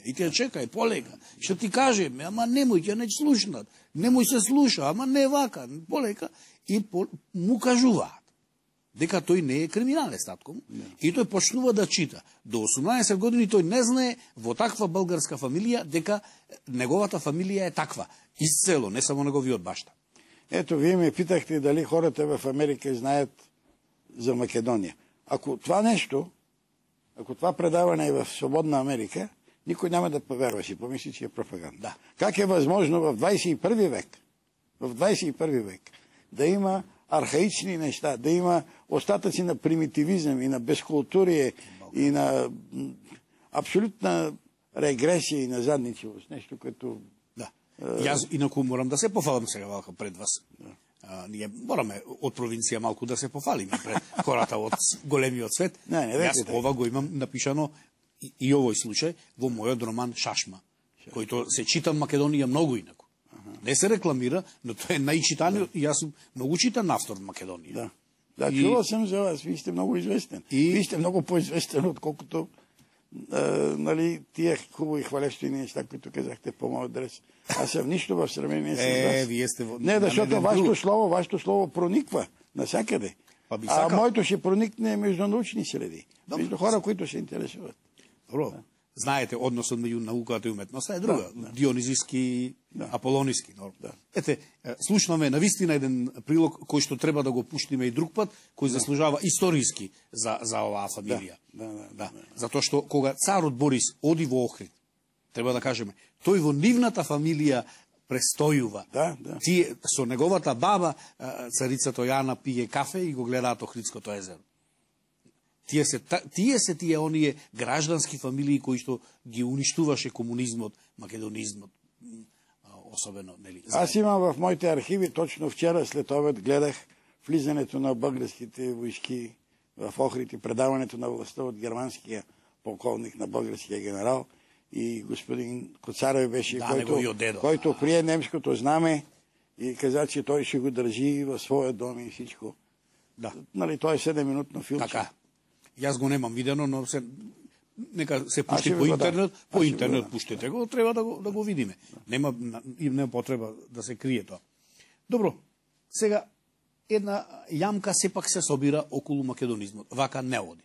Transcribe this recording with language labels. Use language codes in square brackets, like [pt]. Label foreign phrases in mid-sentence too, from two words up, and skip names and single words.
[mk] И тие чекај, полека, што ти каже, ама немој, ќе не слушнат, немој се слуша, ама не вака, полека, и му кажуваат дека тој не е криминалец татко му. И тој почнува да чита. До 18 години тој не знае во таква българска фамилија дека неговата фамилија е таква. Исцело, не само неговиот башта. [bg] Ето, вие ме питахте дали хората в Америка знаят за Македонија. Ако това нещо, ако това предаване е в Свободна Америка, никой няма да поверува, си помисли, че е пропаганда. Как е възможно в 21 век, да има архаични неща, да има остатъци на примитивизъм и на безкултурие и на абсолютна регресия и на задничивост. Нещо, като... [mk] Јас инаку морам да се пофалам сега валка пред вас. Ние мораме од провинција малку да се пофалиме пред хората од големиот свет. Јас ова го имам напишано и овој случај во мојот роман Шашма, којто се чита Македонија многу инаку. Не се рекламира, но тоа е најчитаниот, и јас сум многу читан автор в Македонија. Да, чувал сам за вас, ви сте многу известен. [bg] Ви сте многу поизвестен отколкото нали, тие хубави хвалебствени неща, които казахте по мојот адрес. Аз съм нищо в сравнение с вас. Вие сте... Не, защото вашето слово прониква насякъде. А моето ще проникне между научни среди, между хора, които се интересуват. [mk] Добро. Знаете, односот меѓу науката и уметноста е друга. Дионизиски, аполониски. Ете, слушнаме навистина еден прилог кој што треба да го пуштиме и друг пат, кој заслужава историски за оваа фамилија. Затоа што кога царот Борис оди во Охрид, треба да кажеме, тој во нивната фамилија престојува. Тие со неговата баба, царицата Јана, пие кафе и го гледаат Охридското езеро. Тие се тие оние граждански фамилии кои што ги уништуваше комунизмот, македонизмот, особено, нели? [bg] Аз имам в моите архиви, точно вчера след обед гледах влизането на българските войски в Охрид и предаването на властта от германския полковник на българския генерал и господин Коцарев беше, който прие немското знаме и каза, че той ще го държи в своя дом и всичко. Нали, той е 7-минутно филмче. Така. [mk] Јас го немам видено, но нека се пушти по интернет, пуштете го, треба да го видиме. Нема потреба да се крие тоа. Добро, сега една јамка сепак се собира околу македонизмот. Вака не оди.